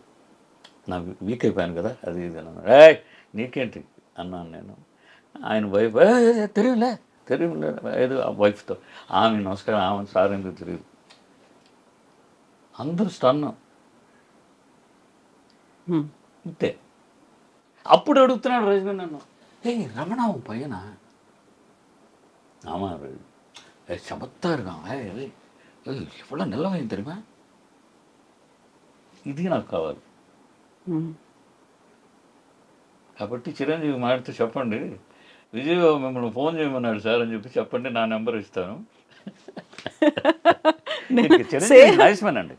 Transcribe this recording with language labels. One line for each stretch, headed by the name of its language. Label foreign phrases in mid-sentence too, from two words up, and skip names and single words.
Telugu: నాకు వీక్ అయిపోయాను కదా, అది ఇది అన్నాడు. నీకేంటి అన్నాను నేను. ఆయన వైఫ్ తెలియలే ఏదో ఆ వైఫ్తో ఆమె నమస్కారం, ఆమె సార్ ఎందుకు తెలియదు. అందరూ స్టన్. అంతే. అప్పుడు అడుగుతున్నాడు రజనీ నన్ను,
Tamil: ஏய் ரமணா உன் பையனா ஆமாம் சமத்தா இருக்கான் எவ்வளோ நல்ல பையன் தெரியுமா
Telugu: ఇది నాకు కావాలి కాబట్టి చిరంజీవి మాడితే చెప్పండి విజయబాబు మిమ్మల్ని ఫోన్ చేయమన్నాడు సార్ అని చెప్పి చెప్పండి నా నెంబర్ ఇస్తాను చిరంజీవి
English: nice man
Telugu: అండి.